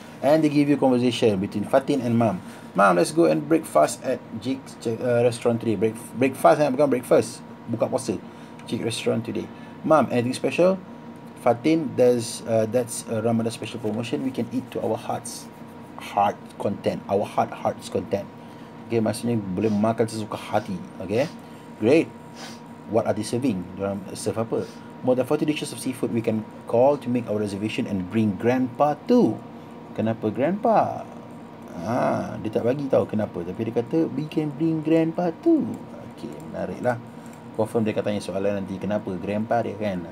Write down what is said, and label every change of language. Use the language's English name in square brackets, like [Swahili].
[English] And they give you conversation between Fatin and Mom. Mom, let's go and breakfast at Jake's restaurant today. Breakfast, [Malay] bukan [English] breakfast. [Malay] Buka puasa. [English] Jake's restaurant today. Mom, anything special? Fatin, that's a Ramadan special promotion. We can eat to our heart's content. Our heart's content. [Malay] Okay, maksudnya boleh makan sesuka hati. [English] Okay, great. What are they serving? [Malay] Diorang serve apa? [English] More than 40 dishes of seafood. We can call to make our reservation and bring grandpa too. [Malay] Kenapa grandpa? Dia tak bagi tahu kenapa, tapi dia kata [English] we can bring grandpa too. [Malay] Okay, menarik lah. Confirm dia katanya soalan nanti kenapa grandpa dia kan.